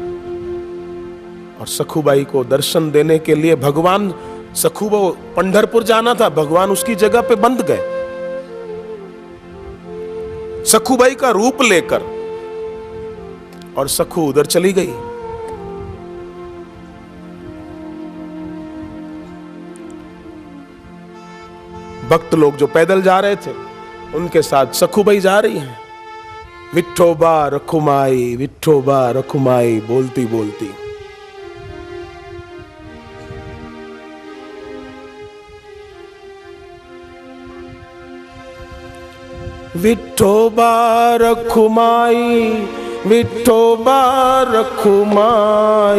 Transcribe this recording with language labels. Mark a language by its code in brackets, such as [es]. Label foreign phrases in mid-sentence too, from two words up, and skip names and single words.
[hi] और सखुबाई को दर्शन देने के लिए भगवान, सखु को पंढरपुर जाना था, भगवान उसकी जगह पे बंध गए सखुबाई का रूप लेकर, और सखु उधर चली गई। भक्त लोग जो पैदल जा रहे थे उनके साथ सखुबाई जा रही हैं, विठोबा रखुमाई, विठोबा रखुमाई बोलती बोलती। विठोबा रखुमाई, विठोबा रखुमाई,